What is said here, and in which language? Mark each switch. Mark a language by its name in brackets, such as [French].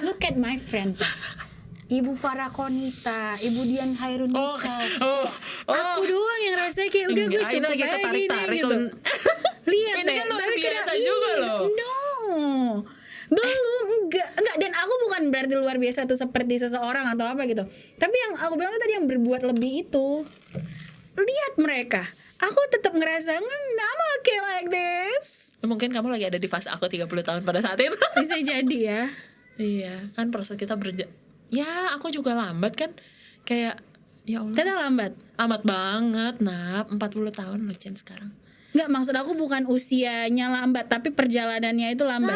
[English] Look at my friend, Ibu Farah Konita, Ibu Dian Hairunisa. [Indonesian] Aku doang yang rasanya kayak udah gue cukup aja gini gitu. Lihat deh, kan luar biasa juga loh. No, belum, enggak, dan aku bukan berarti luar biasa tuh seperti seseorang atau apa gitu. Tapi yang aku bilang tadi yang berbuat lebih itu, lihat mereka. Aku tetap ngerasa [English] I'm okay like this. [Indonesian] Mungkin kamu lagi ada di fase aku 30 tahun pada saat itu. Bisa jadi ya. Iya, kan proses kita ya, aku juga lambat kan. Kayak ya Allah. Teteh lambat banget, 40 tahun loh Chen sekarang. Enggak, maksud aku bukan usianya lambat, tapi perjalanannya itu lambat.